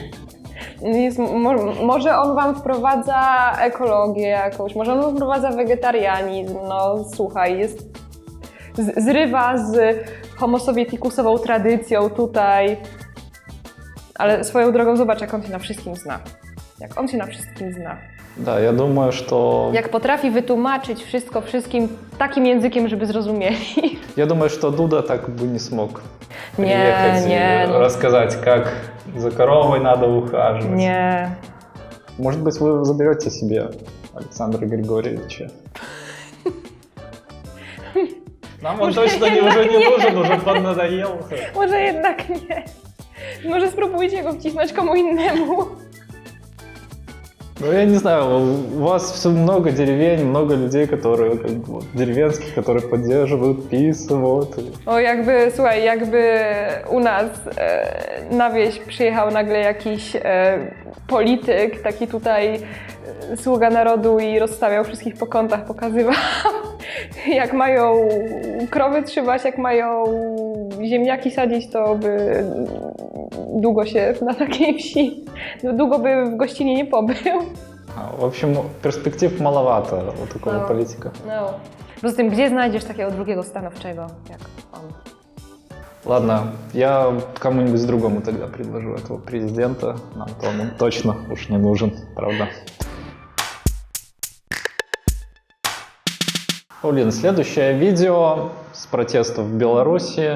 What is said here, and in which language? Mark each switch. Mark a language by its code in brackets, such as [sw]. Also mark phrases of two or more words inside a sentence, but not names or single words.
[pl] Może on wam wprowadza ekologię jakąś, może on wprowadza wegetarianizm, no słuchaj, zrywa z homo sovietikusową tradycją tutaj, ale swoją drogą zobacz, jak on się na wszystkim zna. Jak on się na wszystkim zna. [ru] Да, я думаю, что... [pl] Jak potrafi wytłumaczyć wszystko wszystkim takim językiem, żeby zrozumieli. [ru] Я думаю, что Дуда так бы не смог [pl] Nie, [ru] приехать [pl] nie, [ru] и [pl] no. [ru] рассказать, как за коровой надо ухаживать. [pl] Nie. [ru] Может быть, вы заберете себе Александра Григорьевича? Нам он точно уже не нужен, уже поднадоел. [pl] Może jednak nie. Może spróbujcie go wcisnąć komu innemu. [ru] Ну, я не знаю, у вас все много деревень, много людей, которые, как бы, вот, dеревенских, которые поддерживают PiS, вот. [pl] O, słuchaj, jakby u nas na wieś przyjechał nagle jakiś polityk, taki tutaj sługa narodu i rozstawiał wszystkich po kątach, pokazywał, jak mają krowy trzymać, jak mają ziemniaki sadzić, to by długo się na takiej wsi, długo by w gościnie nie pobył. [ru] В общем, перспектив маловато у такого политика. [pl] No. Poza tym, gdzie znajdziesz takiego drugiego stanowczego jak on? [ru] Ладно, я кому-нибудь другому тогда предложу этого президента. Нам-то он точно уж не нужен, правда? Блин, следующее видео с протестов в Беларуси.